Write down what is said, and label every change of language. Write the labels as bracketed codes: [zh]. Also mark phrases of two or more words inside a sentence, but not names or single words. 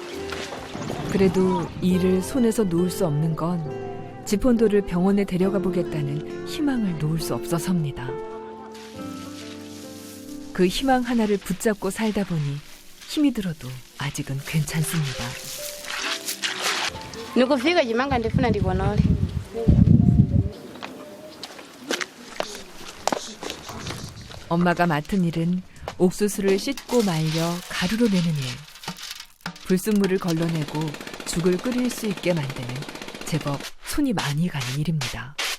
[ko] 그래도 일을 손에서 놓을 수 없는 건 지폰도를 병원에 데려가 보겠다는 희망을 놓을 수 없어서입니다. 그 희망 하나를 붙잡고 살다 보니 힘이 들어도 아직은 괜찮습니다. [ny] nikufika chimanga ndifuna ndikonole. [ko] 엄마가 맡은 일은 옥수수를 씻고 말려 가루로 내는 일. 불순물을 걸러내고 죽을 끓일 수 있게 만드는 제법 손이 많이 가는 일입니다.